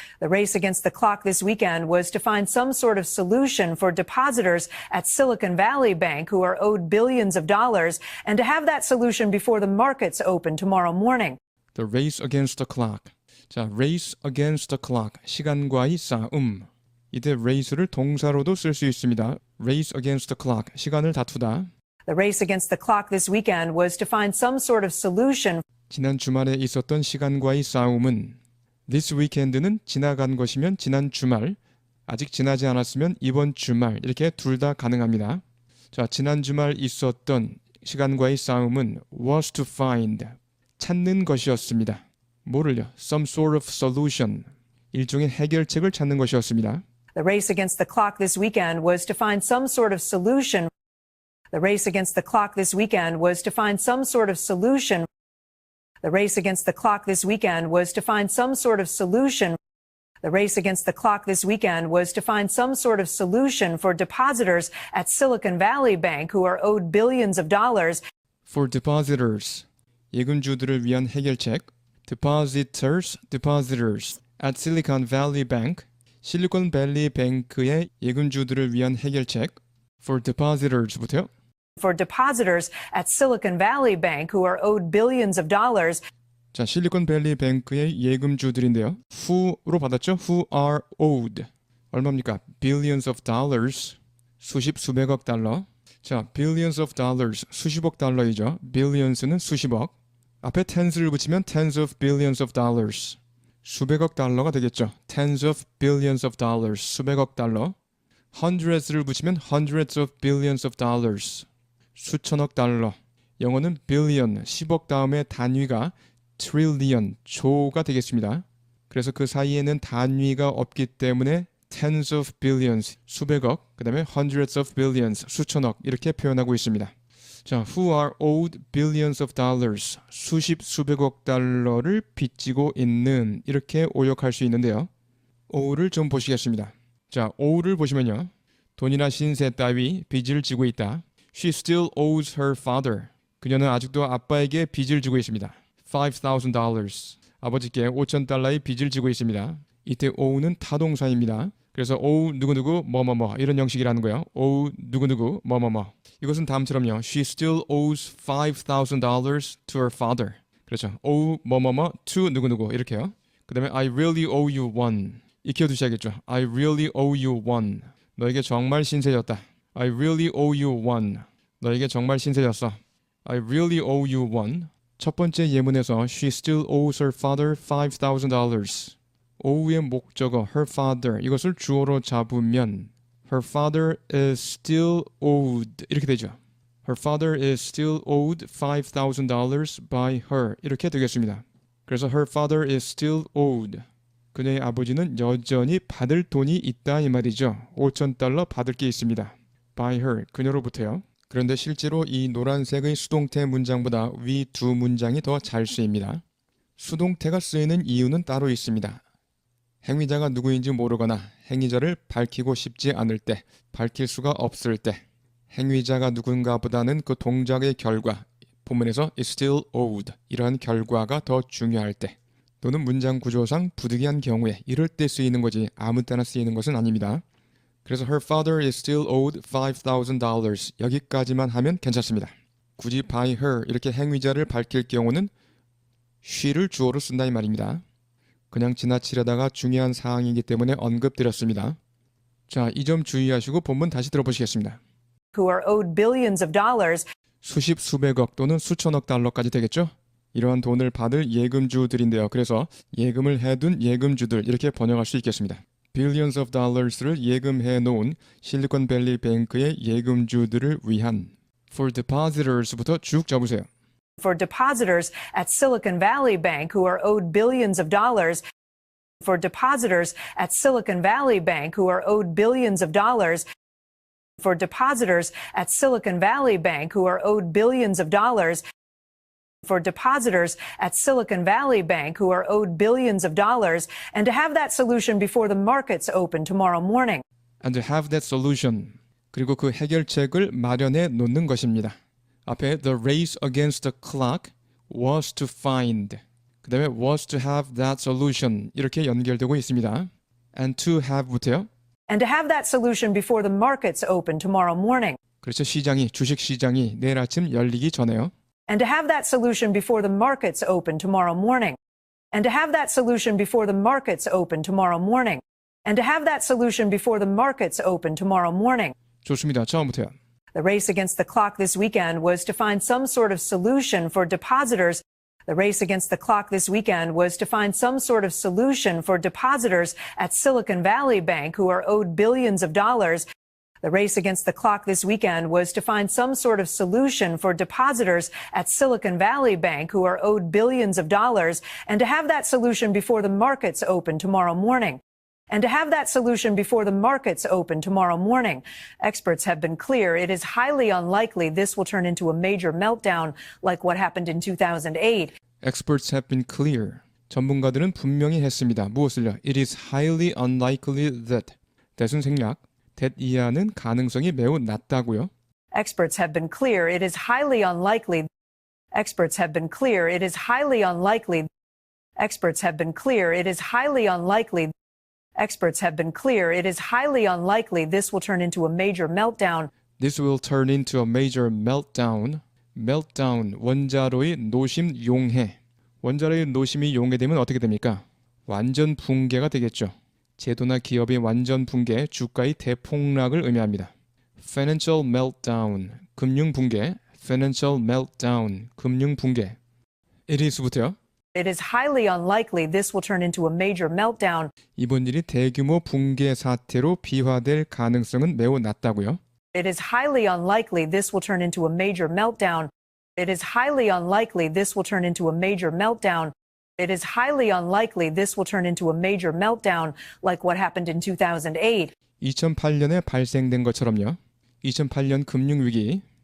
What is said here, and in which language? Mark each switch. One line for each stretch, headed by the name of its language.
English: The race against the clock this weekend was to find some sort of solution for depositors at Silicon Valley Bank who are owed billions of dollars, and to have that solution before the markets open tomorrow morning. The race against the clock.
Korean: 자,
English: race against the clock.
Korean: 시간과의 싸움. 이때
English: race
Korean: 를 동사로도 쓸 수 있습니다.
English: race against the clock.
Korean: 시간을 다투다.
English: The race against the clock this weekend was to find some sort of solution.
Korean: 지난 주말에 있었던 시간과의 싸움은
English: this weekend
Korean: 는 지나간 것이면 지난 주말, 아직 지나지 않았으면 이번 주말 이렇게 둘 다 가능합니다. 자, 지난 주말 있었던 시간과의 싸움은
English: was to find,
Korean: 찾는 것이었습니다. 뭐를요?
English: Some sort of solution,
Korean: 일종의 해결책을 찾는 것이었습니다.
English: The race against the clock this weekend was to find some sort of solution. The race against the clock this weekend was to find some sort of solution. The race against the clock this weekend was to find some sort of solution. The race against the clock this weekend was to find some sort of solution for depositors at Silicon Valley Bank who are owed billions of dollars. For depositors,
Korean: 예금주들을 위한 해결책.
English: Depositors
Korean: at Silicon Valley Bank, 실리콘밸리 뱅크의 예금주들을 위한 해결책.
English: For depositors
Korean: 부터요.
English: For depositors at Silicon Valley Bank who are owed billions of dollars.
Korean: 자, 실리콘밸리 뱅크의 예금주들인데요.
English: who로 받았죠? who are owed.
Korean: 얼마입니까?
English: billions of dollars.
Korean: 수백억 달러. 자,
English: billions of dollars.
Korean: 수십억 달러이죠. billions는 수십억. 앞에 tens를 붙이면
English: tens of billions of dollars.
Korean: 수백억 달러가 되겠죠.
English: tens of billions of dollars.
Korean: 수백억 달러.
English: hundreds를
Korean: 붙이면
English: hundreds of billions of dollars.
Korean: 수천억 달러. 영어는
English: billion,
Korean: 10억 다음에 단위가 trillion, 조가 되겠습니다. 그래서 그 사이에는 단위가 없기 때문에
English: tens of billions,
Korean: 수백억, 그 다음에 hundreds of billions, 수천억 이렇게 표현하고 있습니다. 자,
English: who are owed billions of dollars,
Korean: 수백억 달러를 빚지고 있는 이렇게 오역할 수 있는데요. ow를 좀 보시겠습니다. 자, ow를 보시면요. 돈이나 신세 따위 빚을 지고 있다.
English: She still owes her father.
Korean: 그녀는 아직도 아빠에게 빚을 지고 있습니다.
English: $5,000.
Korean: 아버지께 $5,000의 빚을 지고 있습니다. 이때 ow는 타동사입니다. 그래서
English: owe
Korean: 누구누구 뭐뭐뭐 이런 형식이라는 거예요. owe 누구누구 뭐뭐뭐. 이것은 다음처럼요.
English: She still owes $5,000 to her father.
Korean: 그렇죠.
English: owe 뭐뭐뭐 to 누구누구 이렇게요.
Korean: 그 다음에
English: I really owe you one.
Korean: 익혀두셔야겠죠.
English: I really owe you one.
Korean: 너에게 정말 신세졌다.
English: I really owe you one.
Korean: 너에게 정말 신세졌어.
English: I really owe you one. 첫 번째 예문에서 She still owes her father $5,000.
Korean: ow의 목적어 her father 이것을 주어로 잡으면
English: Her father is still owed
Korean: 이렇게 되죠.
English: Her father is still owed $5,000 by her 이렇게 되겠습니다.
Korean: 그래서
English: her father is still owed.
Korean: 그녀의 아버지는 여전히 받을 돈이 있다 이 말이죠. $5,000 받을 게 있습니다. by her 그녀로부터요. 그런데 실제로 이 노란색의 수동태 문장보다 위 두 문장이 더 잘 쓰입니다. 수동태가 쓰이는 이유는 따로 있습니다. 행위자가 누구인지 모르거나 행위자를 밝히고 싶지 않을 때, 밝힐 수가 없을 때, 행위자가 누군가 보다는 그 동작의 결과, 본문에서 is still owed 이러한 결과가 더 중요할 때, 또는 문장 구조상 부득이한 경우에 이럴 때 쓰이는 거지 아무 때나 쓰이는 것은 아닙니다. 그래서
English: her father is still owed $5,000
Korean: 여기까지만 하면 괜찮습니다. 굳이
English: by her
Korean: 이렇게 행위자를 밝힐 경우는 she를 주어로 쓴다 이 말입니다. 그냥 지나치려다가 중요한 사항이기 때문에 언급드렸습니다. 자, 이 점 주의하시고 본문 다시 들어보시겠습니다.
English: who are owed billions of dollars.
Korean: 수십 수백억 또는 수천억 달러까지 되겠죠? 이러한 돈을 받을 예금주들인데요. 그래서 예금을 해둔 예금주들 이렇게 번역할 수 있겠습니다. billions of dollars를 예금해 놓은 실리콘밸리 뱅크의 예금주들을 위한
English: for depositors
Korean: 부터 쭉 접으세요.
English: For depositors at Silicon Valley Bank who are owed billions of dollars. For depositors at Silicon Valley Bank who are owed billions of dollars. For depositors at Silicon Valley Bank who are owed billions of dollars. For depositors at Silicon Valley Bank who are owed billions of dollars, and to have that solution before the markets open tomorrow morning. And to have that solution.
Korean: 그리고 그 해결책을 마련해 놓는 것입니다.
English: 앞에 the race against the clock was to find.
Korean: 그 다음에
English: was to have that solution.
Korean: 이렇게 연결되고 있습니다.
English: And to have
Korean: 부터요.
English: And to have that solution before the markets open tomorrow morning.
Korean: 그렇죠. 시장이, 주식시장이 내일 아침 열리기 전에요.
English: And to have that solution before the markets open tomorrow morning. And to have that solution before the markets open tomorrow morning. And to have that solution before the markets open tomorrow morning.
Korean: 좋습니다. 처음부터요.
English: The race against the clock this weekend was to find some sort of solution for depositors. The race against the clock this weekend was to find some sort of solution for depositors at Silicon Valley Bank who are owed billions of dollars. The race against the clock this weekend was to find some sort of solution for depositors at Silicon Valley Bank who are owed billions of dollars, and to have that solution before the markets open tomorrow morning. And to have that solution before the markets open tomorrow morning. Experts have been clear it is highly unlikely this will turn into a major meltdown like what happened in 2008. Experts have been clear.
Korean: 전문가들은 분명히 했습니다. 무엇을요?
English: It is highly unlikely that. that
Korean: 은 생략.
English: that
Korean: 이하는 가능성이 매우 낮다고요.
English: Experts have been clear it is highly unlikely. Experts have been clear it is highly unlikely. Experts have been clear it is highly unlikely. Experts have been clear it is highly unlikely this will turn into a major meltdown. This will turn into a major meltdown. meltdown,
Korean: 원자로의 노심 용해. 원자로의 노심이 용해되면 어떻게 됩니까? 완전 붕괴가 되겠죠. 제도나 기업의 완전 붕괴, 주가의 대폭락을 의미합니다.
English: Financial meltdown,
Korean: 금융 붕괴. Financial meltdown, 금융 붕괴.
English: It is
Korean: 부터요.
English: It is highly unlikely this will turn into a major meltdown.
Korean: 이번 일이 대규모 붕괴 사태로 비화될 가능성은 매우 낮다고요.
English: It is highly unlikely this will turn into a major meltdown. It is highly unlikely this will turn into a major meltdown. It is highly unlikely this will turn into a major meltdown like what happened in 2008.
Korean: 2008년에 발생된 것처럼요. 2008년 금융위기.